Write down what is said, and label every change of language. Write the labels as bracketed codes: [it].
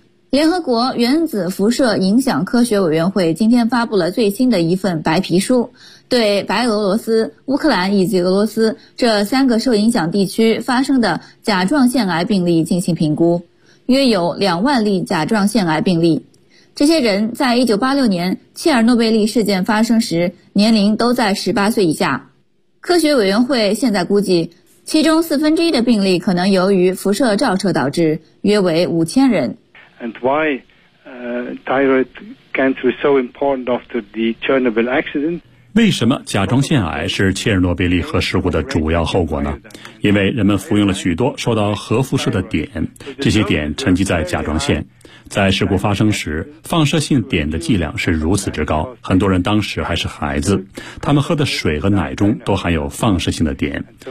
[zh] 联合国原子辐射影响科学委员会今天发布了最新的一份白皮书，对白俄罗斯、乌克兰以及俄罗斯这三个受影响地区发生的甲状腺癌病例进行评估，约有20000例甲状腺癌病例。这些人在1986年切尔诺贝利事件发生时年龄都在18岁以下。科学委员会现在估计，其中四分之一的病例可能由于辐射照射导致，约为5000人。 [en] And why thyroid cancer is so important after the Chernobyl accident? [zh] 为什么甲状腺癌是切尔诺贝利核事故的主要后果呢？因为人们服用了许多受到核辐射的碘，这些碘沉积在甲状腺，在事故发生时，放射性碘的剂量是如此之高，很多人当时还是孩子，他们喝的水和奶中都含有放射性的碘。